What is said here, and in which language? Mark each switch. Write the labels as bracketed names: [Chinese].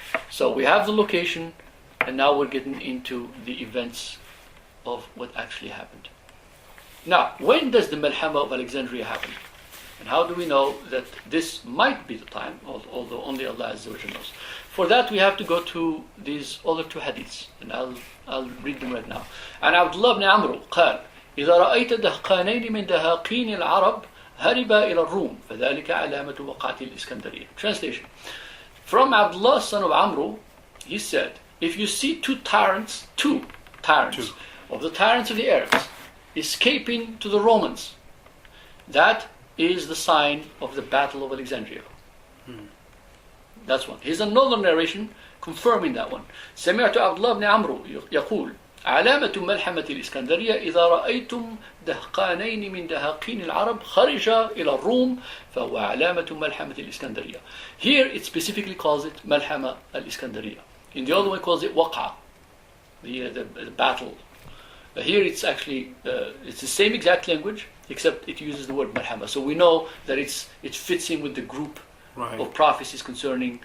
[English] So we have the location, and now we're getting into the events of what actually happened. Now, when does the Malhama of Alexandria happen? And how do we know that this might be the time, although only Allah Azza wa Jalla knows? For that we have to go to these other two hadiths, and I'll read them right now. [Arabic] عن عبد الله بن عمرو قال إذا رأيت دهقانين من دهاقين العرب هربا إلى الروم فذلك علامة وقعة الإسكندرية. [English] Translation. From Abdullah, son of Amru, he said, if you see two tyrants of the tyrants of the Arabs escaping to the Romans, that is the sign of the Battle of Alexandria. That's one. Here's another narration confirming that one. [Arabic] سمعت عبد الله بن عمرو يقول علامة ملحمة الإسكندرية إذا رأيتم دهقانين من دهاقين العرب خرجا إلى الروم فهو علامة ملحمة الإسكندرية. [English] Here it specifically calls it ملحمة الإسكندرية. In the other one it calls it وقعة, the battle. Here it's actually it's the same exact language, except it uses the word malhama. So we know that it fits in with the group of prophecies concerning